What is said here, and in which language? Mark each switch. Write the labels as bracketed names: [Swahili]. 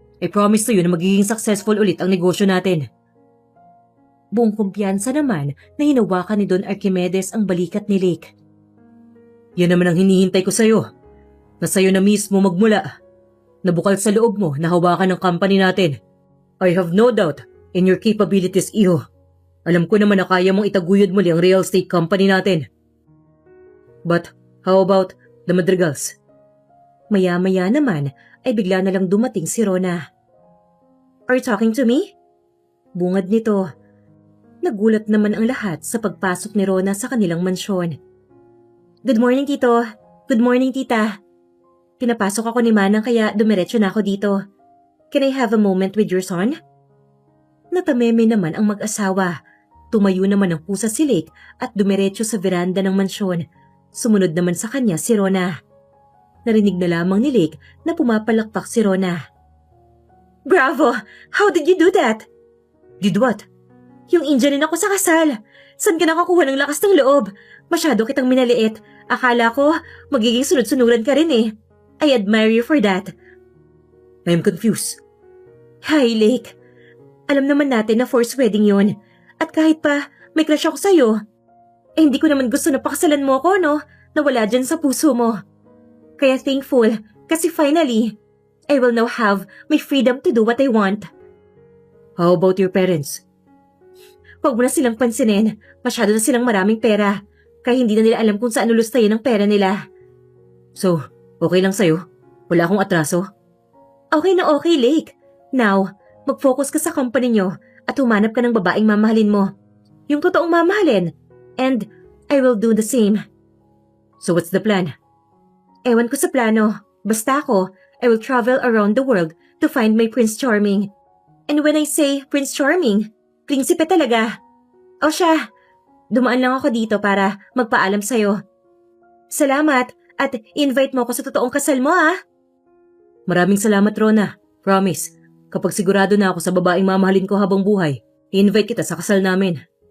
[English] I promise to you [Filipino] na magiging successful ulit ang negosyo natin. Buong kumpiyansa naman na hinawakan ni Don Archimedes ang balikat ni Lake. Yan naman ang hinihintay ko sa'yo. Na sa'yo na mismo magmula. Nabukal sa loob mo na hawakan ang company natin. [English] I have no doubt in your capabilities, iho. [Filipino] Alam ko naman na kaya mong itaguyod muli ang real estate company natin. [English] But how about the Madrigals? [Filipino] Maya-maya naman ay bigla na lang dumating si Rona. [English] Are you talking to me? [Filipino] Bungad nito. Nagulat naman ang lahat sa pagpasok ni Rona sa kanilang mansyon. [English] Good morning, Tito. Good morning, Tita. [Filipino] Pinapasok ako ni Manang kaya dumiretso na ako dito. [English] Can I have a moment with your son? [Filipino] Natameme naman ang mag-asawa. Tumayo naman ang pusa si Lake at dumiretso sa veranda ng mansyon. Sumunod naman sa kanya si Rona. Narinig na lamang ni Lake na pumapalakpak si Rona. Bravo! [English] How did you do that? Did what? [Filipino] Yung injury ako sa kasal. Saan ka nakakuha ng lakas ng loob? Masyado kitang minaliit. Akala ko, magiging sunod-sunuran ka rin eh. [English] I admire you for that. I'm confused. [Filipino] Hi, Lake. Alam naman natin na forced wedding yon. At kahit pa, may crush ako sa'yo. Eh hindi ko naman gusto na pakasalan mo ako, no? Nawala dyan sa puso mo. [English] Kaya thankful, kasi finally, I will now have my freedom to do what I want. How about your parents? [Filipino] Huwag mo na silang pansinin. Masyado na silang maraming pera. Kaya hindi na nila alam kung saan lulustayin ang pera nila. So, okay lang sa'yo? Wala akong atraso? Okay na okay, Lake. Now, mag-focus ka sa company nyo at humanap ka ng babaeng mamahalin mo. Yung totoong mamahalin. [English] And I will do the same. So what's the plan? [Filipino] Ewan ko sa plano. [English] Basta ako, I will travel around the world to find my Prince Charming. And when I say Prince Charming, [Filipino] prinsipe talaga. O siya, dumaan lang ako dito para magpaalam sa'yo. Salamat at invite mo ako sa totoong kasal mo, ah. Maraming salamat, Rona. Promise, kapag sigurado na ako sa babaeng mamahalin ko habang buhay, i-invite kita sa kasal namin.